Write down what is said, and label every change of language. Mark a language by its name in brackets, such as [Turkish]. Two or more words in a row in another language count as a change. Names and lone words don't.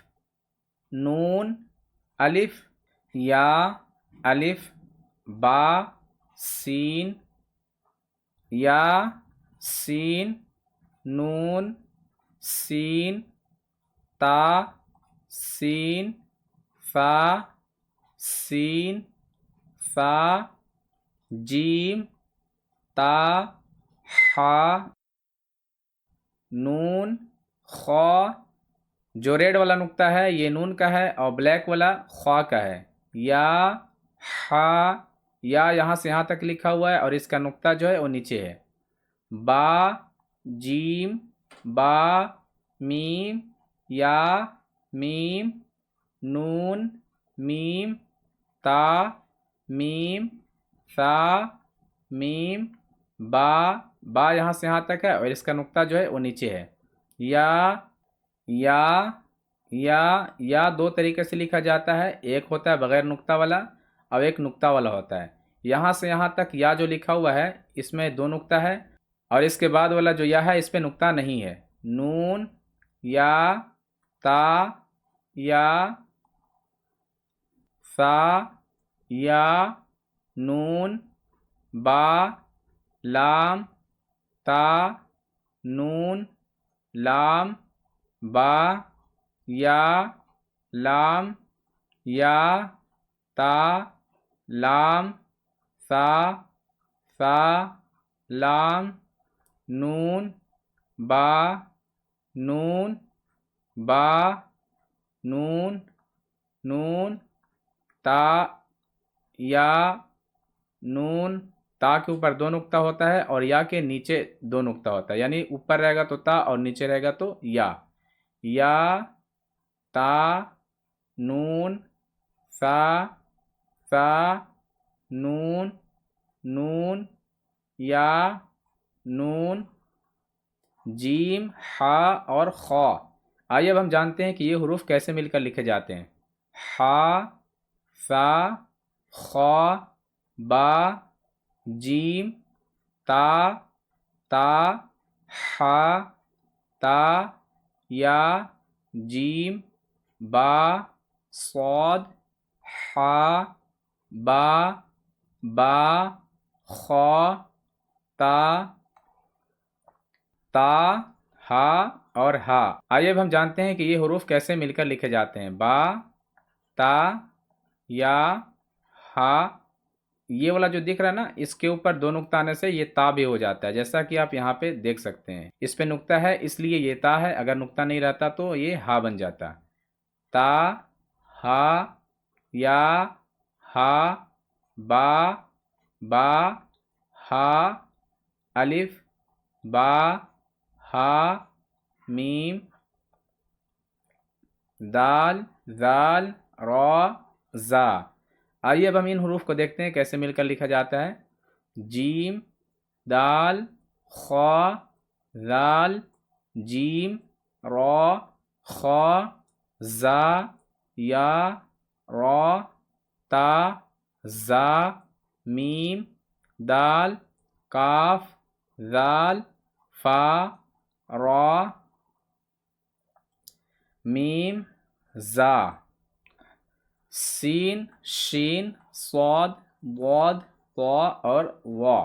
[Urdu] نون الف یا الف با سین یا سین نون سین تا سین فا سین فا جیم تا حا نون خا. جو ریڈ والا نقطہ ہے یہ نون کا ہے اور بلیک والا خا کا ہے. یا حا یا یہاں سے یہاں تک لکھا ہوا ہے اور اس کا نقطہ جو ہے وہ نیچے ہے. با جیم با میم یا میم نون میم تا میم سا میم با با یہاں سے یہاں تک ہے اور اس کا نقطہ جو ہے وہ نیچے ہے. یا 2 طریقے سے لکھا جاتا ہے، ایک ہوتا ہے بغیر نقطہ والا اور ایک نقطہ والا ہوتا ہے. یہاں سے یہاں تک یا جو لکھا ہوا ہے اس میں 2 نقطہ ہے اور اس کے بعد والا جو یا ہے اس پہ نقطہ نہیں ہے. نون یا تا یا سا یا نون با لام تا نون لام با یا لام یا تا لام سا سا لام نون با نون با نون نون تا یا نون. تا کے اوپر 2 نقطہ ہوتا ہے اور یا کے نیچے 2 نقطہ ہوتا ہے، یعنی اوپر رہے گا تو تا اور نیچے رہے گا تو یا. یا تا نون سا سا نون نون یا نون جیم ہا اور خا. آئیے اب ہم جانتے ہیں کہ یہ حروف کیسے مل کر لکھے جاتے ہیں. ہا سا خا با جیم تا تا ہا تا یا جیم با صاد ہا با با خا تا تا ہا اور ہا. آئیے اب ہم جانتے ہیں کہ یہ حروف کیسے مل کر لکھے جاتے ہیں. با تا یا ہا، یہ والا جو دکھ رہا ہے نا اس کے اوپر 2 نقطہ آنے سے یہ تا بھی ہو جاتا ہے، جیسا کہ آپ یہاں پہ دیکھ سکتے ہیں. اس پہ نقطہ ہے اس لیے یہ تا ہے، اگر نقطہ نہیں رہتا تو یہ ہا بن جاتا. تا ہا یا ہا با با ہا الف با ہا میم دال ذال را زا. آئیے اب ہم ان حروف کو دیکھتے ہیں کیسے مل کر لکھا جاتا ہے. جیم دال خا ذال جیم را خا زا یا را تا زا میم دال کاف ذال فا را میم زا. سین، شین، صاد، ضاد، طا اور وا۔